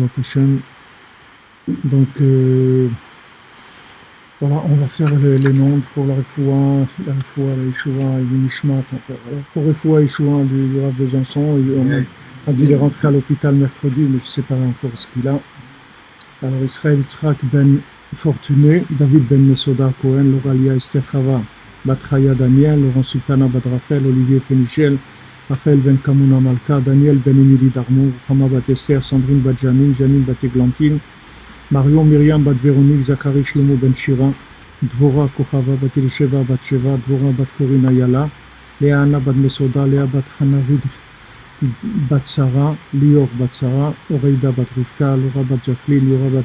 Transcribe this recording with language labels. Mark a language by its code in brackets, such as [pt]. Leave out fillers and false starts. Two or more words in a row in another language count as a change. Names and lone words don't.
[fr] Donc, voilà, on va faire les noms pour la refoua, la Yeshua et le Nishmat. Pour refoua et Yeshua du Rav Besançon, on a dit qu'il est rentré à l'hôpital mercredi, mais je ne sais pas encore ce qu'il a. Alors Israël Yitzhak ben Fortuné, David ben Mesoda Cohen, Loralia Esther Chava, Batraya Daniel, Laurent Sultana Badrafel, Olivier Fénichel, Raphaël ben Kamuna Malka, Daniel ben Emily Darmour, Hama bat Esther, Sandrine bat Janine, Janine bat Eglantine, Marion Myriam bat Véronique, Zachary Shlomo ben Shira, Dvora Kochava bat Elisheva bat Sheva, Dvora bat Corinne Ayala, Léa Anna bat Mesoda, Léa bat Hanavid bat Sarah, Lior bat Sarah, Oreida bat Rivka, Laura bat Jacqueline, Laura bat